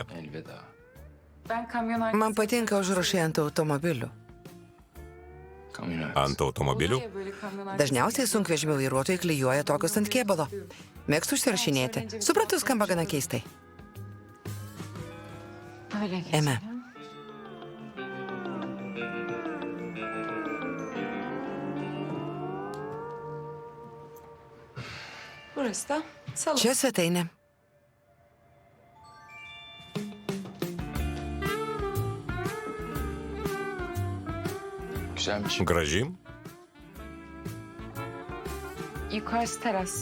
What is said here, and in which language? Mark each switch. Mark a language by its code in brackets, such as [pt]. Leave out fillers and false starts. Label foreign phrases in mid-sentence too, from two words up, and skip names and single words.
[tr] elveda. Ben kamyon arkası... [lt] Man patinka užrašai ant automobilių. [tr] Kamyonet. [lt] Ant automobilių. [tr] Oluyor ya böyle kamyon arkası. [lt] Dažniausiai sunkvežimių vairuotojai klijuoja tokius ant kėbalo. Mėgstu užsirašinėti. Suprantu, skamba gana keistai. [tr] Öyle geçelim. Eme, Burası da salon. [lt] čia svetainė. [tr] Güzelmiş. [lt] Graži. [tr] Yukarısı teras.